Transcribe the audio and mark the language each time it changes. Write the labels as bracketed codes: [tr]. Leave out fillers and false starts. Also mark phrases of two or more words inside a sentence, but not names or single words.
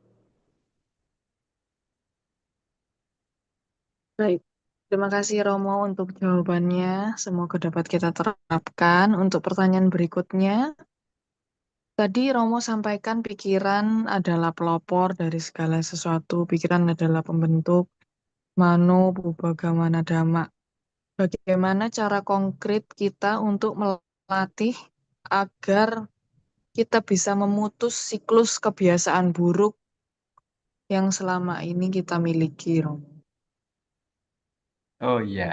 [id] Baik, terima kasih Romo untuk jawabannya. Semoga dapat kita terapkan. Untuk pertanyaan berikutnya, tadi Romo sampaikan pikiran adalah pelopor dari segala sesuatu. Pikiran adalah pembentuk [pi] mano pubbagamana dhamma. [id] Bagaimana cara konkret kita untuk melatih agar kita bisa memutus siklus kebiasaan buruk yang selama ini kita miliki, Romo? Oh iya,